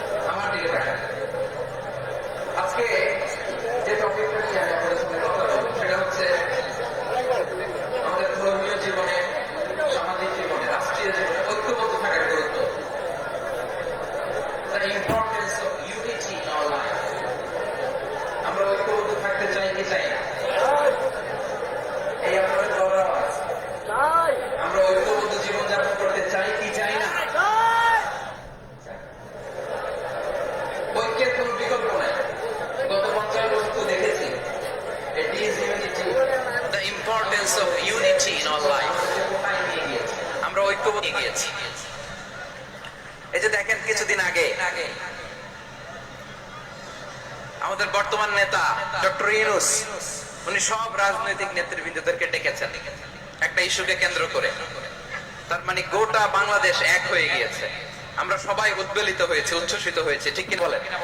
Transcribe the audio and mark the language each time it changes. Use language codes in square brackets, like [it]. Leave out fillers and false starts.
[bn] আমার দিকে তাকান। আজকে যে টপিকটা নিয়ে আমি আপনাদের সঙ্গে কথা বলবো সেটা হচ্ছে আমাদের ধর্মীয় জীবনে, সামাজিক জীবনে, রাষ্ট্রীয় জীবনে ঐক্যবদ্ধ থাকার গুরুত্ব। [en] The importance of unity in our life. [bn] আমরা ঐক্যবদ্ধ থাকতে চাই কি চাই না? এই আপনাদের বড় আওয়াজ। আমরা ঐক্যবদ্ধ জীবনযাপন করতে চাই কি চাই না? ঐক্যের কোন বিকল্প নাই। গত 50 বছর তো দেখেছি [en] it is unity, the importance of unity in our life. [bn] আমরা ঐক্যবদ্ধ হয়ে গিয়েছি। এই যে দেখেন কিছুদিন আগে আমাদের বর্তমান নেতা ডক্টর ইউনূস উনি সব রাজনৈতিক নেতৃবৃন্দদেরকে ডেকেছেন একটা ইস্যুকে কেন্দ্র করে। তার মানে গোটা বাংলাদেশ এক হয়ে গিয়েছে। আমরা সবাই উদ্বেলিত হয়েছে, উচ্ছ্বসিত হয়েছে, ঠিক কি বলেন?